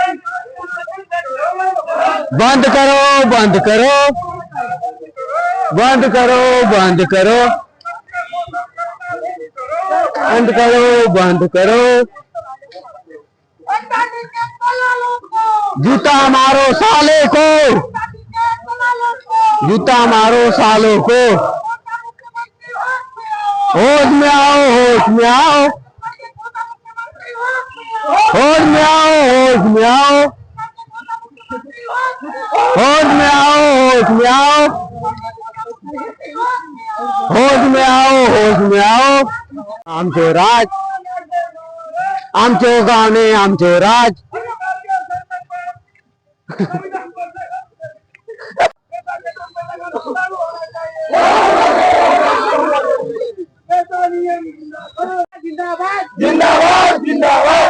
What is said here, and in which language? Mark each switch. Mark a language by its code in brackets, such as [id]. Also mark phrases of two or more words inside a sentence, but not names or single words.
[hi] बंद करो बंद करो, बंद करो बंद करो, बंद करो बंद करो, जूता मारो साले को, जूता मारो सालों को, होश में आओ होश में आओ, होश में आओ, होश में आओ, होश में आओ, होश में आओ, होश में आओ, होश में आओ। [mr] आमचे राज, आमचे गाणे, आमचे राज। [hi] जिंदाबाद जिंदाबाद।